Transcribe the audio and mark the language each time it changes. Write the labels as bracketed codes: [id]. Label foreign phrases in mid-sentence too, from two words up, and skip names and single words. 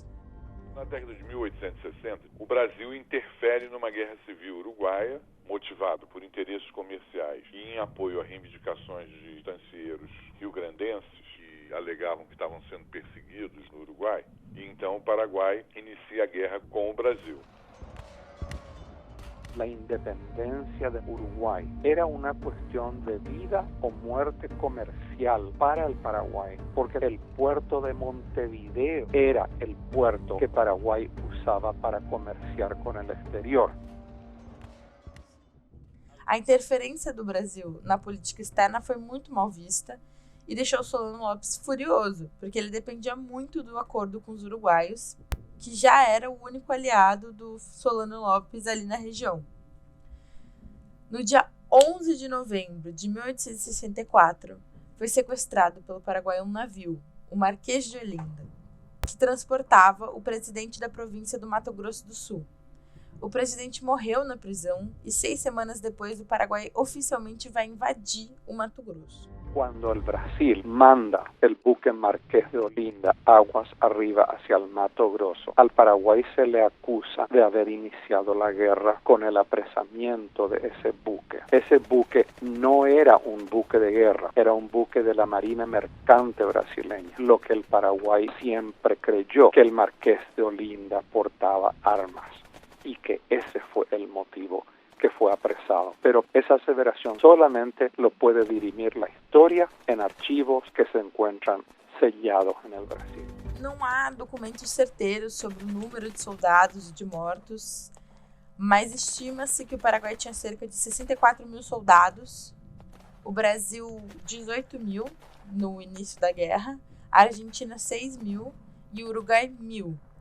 [pt] Na década de 1860, o Brasil interfere numa guerra civil uruguaia, motivado por interesses comerciais e em apoio a reivindicações de estancieiros rio-grandenses que alegavam que estavam sendo perseguidos no Uruguai. E então o Paraguai inicia a guerra com o Brasil. [es] La independencia de Uruguay era una cuestión de vida o muerte comercial para el Paraguay, porque el puerto de Montevideo era el puerto que Paraguay usaba para comerciar con el exterior. [pt] A interferência do Brasil na política externa foi muito mal vista e deixou Solano Lopes furioso, porque ele dependia muito do acordo com os uruguaios, que já era o único aliado do Solano Lopes ali na região. No dia 11 de novembro de 1864, foi sequestrado pelo Paraguai um navio, o Marquês de Olinda, que transportava o presidente da província do Mato Grosso do Sul. O presidente morreu na prisão e 6 semanas depois o Paraguai oficialmente vai invadir o Mato Grosso. [es] Cuando el Brasil manda el buque Marqués de Olinda aguas arriba hacia el Mato Grosso, al Paraguay se le acusa de haber iniciado la guerra con el apresamiento de ese buque. Ese buque no era un buque de guerra, era un buque de la Marina Mercante brasileña, lo que el Paraguay siempre creyó que el Marqués de Olinda portaba armas y que ese fue el motivo que fue apresado. Pero esa aseveración solamente lo puede dirimir la historia en archivos que se encuentran sellados en el Brasil. [pt] Não há documentos certeiros sobre o número de soldados e de mortos, mas estima-se que o Paraguai tinha cerca de 64 mil soldados, o Brasil 18 mil no início da guerra, a Argentina 6 mil e o Uruguai 1.000.